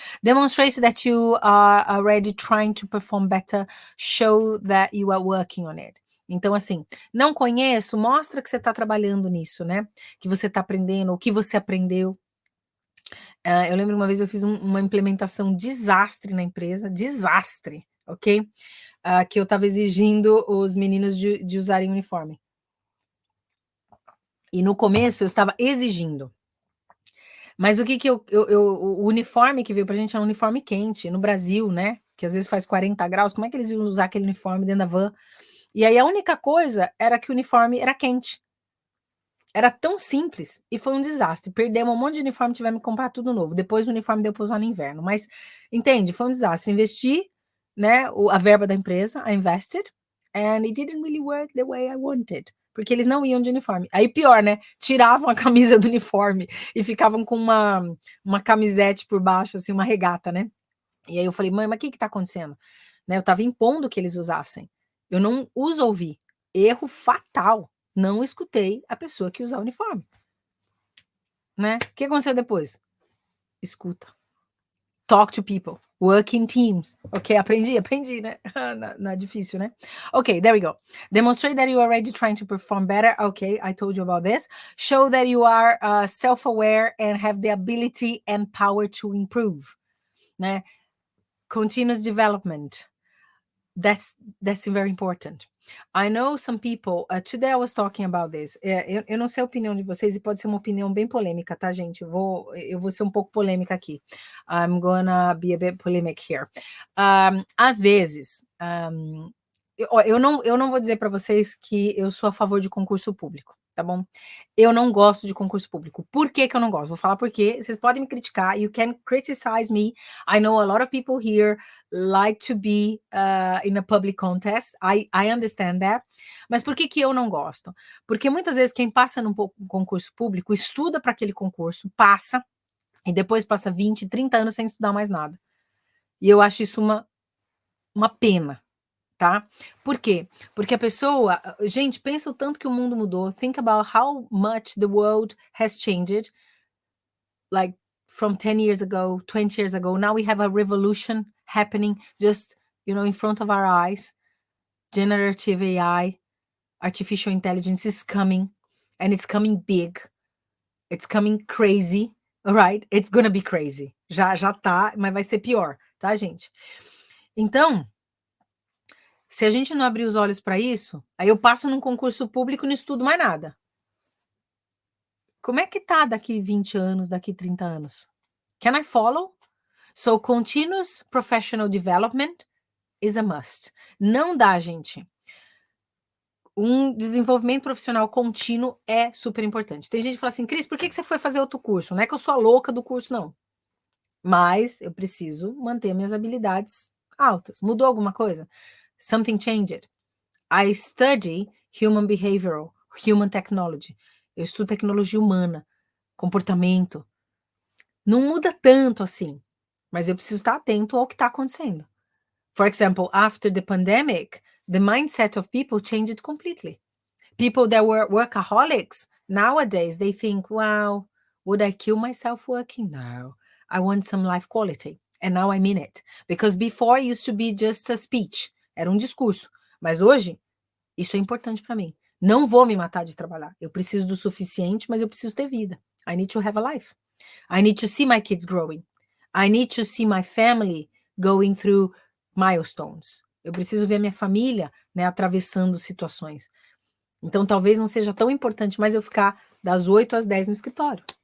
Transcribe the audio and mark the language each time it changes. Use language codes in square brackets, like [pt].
[en] Demonstrate that you are already trying to perform better. Show that you are working on it. [pt] Então, assim, não conheço, mostra que você está trabalhando nisso, né? Que você está aprendendo, o que você aprendeu. Eu lembro uma vez eu fiz uma implementação desastre na empresa, desastre, ok? Que eu estava exigindo os meninos de usarem uniforme. E no começo eu estava exigindo. Mas o que o uniforme que veio pra gente é um uniforme quente, no Brasil, né? Que às vezes faz 40 graus, como é que eles iam usar aquele uniforme dentro da van? E aí a única coisa era que o uniforme era quente. Era tão simples e foi um desastre. Perdemos um monte de uniforme, tivemos que comprar tudo novo. Depois o uniforme deu para usar no inverno. Mas, entende? Foi um desastre. Investi, né? A verba da empresa, [en] I invested, and it didn't really work the way I wanted. [pt] Porque eles não iam de uniforme. Aí pior, né? Tiravam a camisa do uniforme e ficavam com uma camisete por baixo, assim, uma regata, né? E aí eu falei, mãe, mas o que tá acontecendo? Né? Eu tava impondo que eles usassem. Eu não os ouvi. Erro fatal. Não escutei a pessoa que usa o uniforme. Né? O que aconteceu depois? Escuta. [en] Talk to people. Work in teams. [pt] Ok, aprendi, né? Não é difícil, né? [en] Ok, there we go. Demonstrate that you are already trying to perform better. Ok, I told you about this. Show that you are self-aware and have the ability and power to improve. Né? Continuous development. That's very important. I know some people, today I was talking about this. [pt] Eu não sei a opinião de vocês e pode ser uma opinião bem polêmica, tá, gente? Eu vou ser um pouco polêmica aqui. [en] I'm gonna be a bit polemic here. [pt] Às vezes, eu não vou dizer para vocês que eu sou a favor de concurso público, tá bom? Eu não gosto de concurso público. Por que que eu não gosto? Vou falar por quê. Vocês podem me criticar. [en] You can criticize me. I know a lot of people here like to be in a public contest. I understand that. [pt] Mas por que que eu não gosto? Porque muitas vezes quem passa num concurso público estuda para aquele concurso, passa, e depois passa 20, 30 anos sem estudar mais nada. E eu acho isso uma pena. Tá? Por quê? Porque a pessoa, gente, pensa o tanto que o mundo mudou. [en] Think about how much the world has changed. Like from 10 years ago, 20 years ago. Now we have a revolution happening just, in front of our eyes. Generative AI, artificial intelligence is coming, and it's coming big. It's coming crazy, all right? It's gonna be crazy. [pt] Já tá, mas vai ser pior, tá, gente? Então, se a gente não abrir os olhos para isso, aí eu passo num concurso público e não estudo mais nada. Como é que tá daqui 20 anos, daqui 30 anos? [en] Can I follow? So, continuous professional development is a must. [pt] Não dá, gente. Um desenvolvimento profissional contínuo é super importante. Tem gente que fala assim, Cris, por que você foi fazer outro curso? Não é que eu sou a louca do curso, não. Mas eu preciso manter minhas habilidades altas. Mudou alguma coisa? [en] Something changed. I study human behavioral, human technology. [pt] Eu estudo tecnologia humana, comportamento. Não muda tanto assim, mas eu preciso estar atento ao que está acontecendo. [en] For example, after the pandemic, the mindset of people changed completely. People that were workaholics, nowadays they think, wow, would I kill myself working? No, I want some life quality. And now I mean it. Because before it used to be just a speech. [pt] Era um discurso. Mas hoje, isso é importante para mim. Não vou me matar de trabalhar. Eu preciso do suficiente, mas eu preciso ter vida. [en] I need to have a life. I need to see my kids growing. I need to see my family going through milestones. [pt] Eu preciso ver minha família, né, atravessando situações. Então, talvez não seja tão importante mais eu ficar das 8 às 10 no escritório.